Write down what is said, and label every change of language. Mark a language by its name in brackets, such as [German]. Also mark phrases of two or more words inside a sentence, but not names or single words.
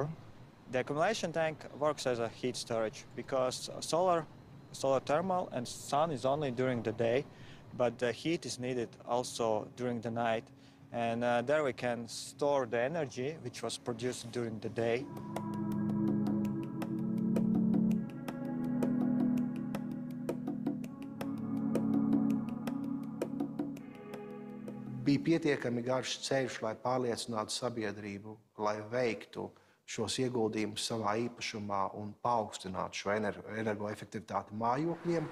[English] The accumulation tank works as a heat storage because solar thermal and sun is only during the day, but the heat is needed also during the night. And there we can store the energy which was produced during the day. [Latvian] Bija pietiekami garš ceļš, lai pārliecinātu sabiedrību, lai veiktu šos ieguldījumus savā īpašumā un paaugstinātu šo energoefektivitāti mājokļiem.